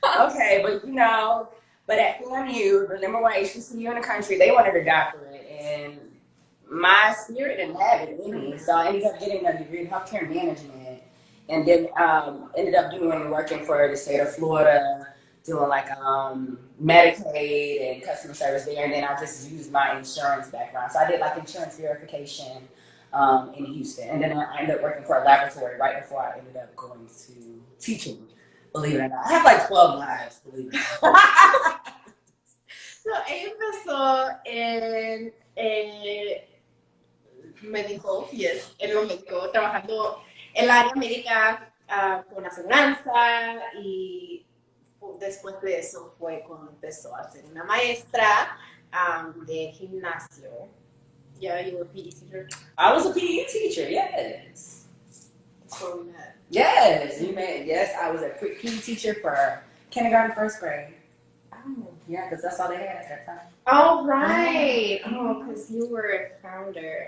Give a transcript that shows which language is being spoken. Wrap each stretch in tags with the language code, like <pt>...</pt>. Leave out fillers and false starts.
<en>Okay, but but at FAMU, the number one HBCU in the country, they wanted a doctorate, and my spirit didn't have it in me, so I ended up getting a degree in healthcare management, and then ended up working for the state of Florida, doing like Medicaid and customer service there, and then I just used my insurance background, so I did like insurance verification in Houston, and then I ended up working for a laboratory right before I ended up going to teaching. Believe it or not, I have like 12 lives. Believe it or not.</en> <es>So empezó en médico, yes, en lo médico, trabajando en la área médica con aseguranza y después de eso fue cuando empezó a ser una maestra de gimnasio.</es> <en>Yeah, you were a PE teacher? I was a PE teacher, yes. That's where we met. Yes, you met. Yes, I was a PE teacher for kindergarten, first grade. Oh. Yeah, because that's all they had at that time. Oh, right. Oh, because you were a founder.</en>